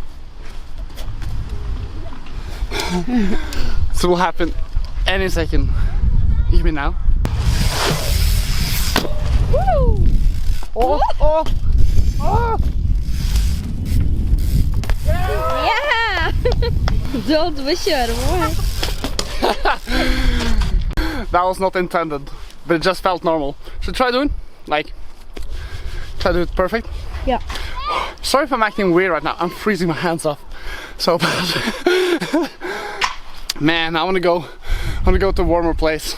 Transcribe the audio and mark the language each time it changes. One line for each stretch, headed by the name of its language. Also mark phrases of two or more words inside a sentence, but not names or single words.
English: This will happen any second. You hear me now? Woo! Oh! Oh! Oh! Yeah!
Norwegian: Du holdt på å kjøre på her.
English: That was not intended, but it just felt normal. Should try doing, like, try to do it perfect. Yeah. Sorry if I'm acting weird right now. I'm freezing my hands off so bad. Man, I want to go to a warmer place.